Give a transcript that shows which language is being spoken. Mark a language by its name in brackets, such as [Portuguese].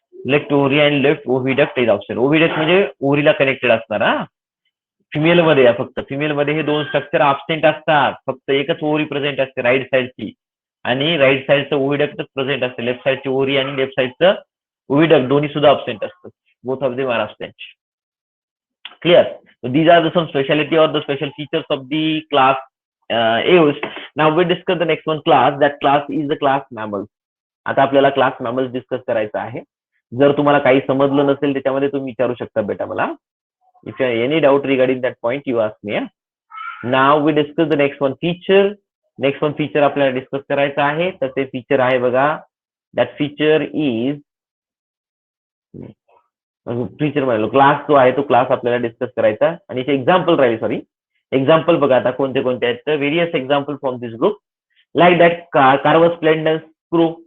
[English] Left ovary and left oviduct is absent. [Marathi] ओव्हिडक्ट म्हणजे ओव्हरीला connected असणार. हा, फिमेल मध्ये आहे फक्त. फिमेल मध्ये हे दोन स्ट्रक्चर अब्सेंट असतात. फक्त एकच ओव्हरी प्रेझेंट असते राईट साइडची, आणि राईट साइडचं ओव्हिडक्ट प्रेझेंट असते. लेफ्ट साइडची ओव्हरी आणि लेफ्ट साइडचं ओव्हिडक्ट दोन्ही सुद्धा अब्सेंट असतात. [English] Both of them are absent. Clear? So these are the some speciality or the special features of the class Eos. Now we discuss the next one class. That class is the class mammals. [Marathi] आता आपल्याला class mammals discuss करायचा आहे. जर तुम्हाला काही समजलं नसेल त्याच्यामध्ये तुम्ही विचारू शकता बेटा मला. [English] If you have any doubt regarding that point you ask me. Now we discuss the next one feature. [Marathi] Next one feature आपल्याला डिस्कस करायचं आहे. तर ते फीचर आहे बघा. [English] that feature is feature [Marathi] म्हणलो क्लास जो आहे तो क्लास आपल्याला डिस्कस करायचा. आणि एक्झाम्पल राहील. [English] sorry, example [Marathi] बघा आता कोणते कोणते आहेत. तर [English] Various example from this group like that corvus splendens, crow.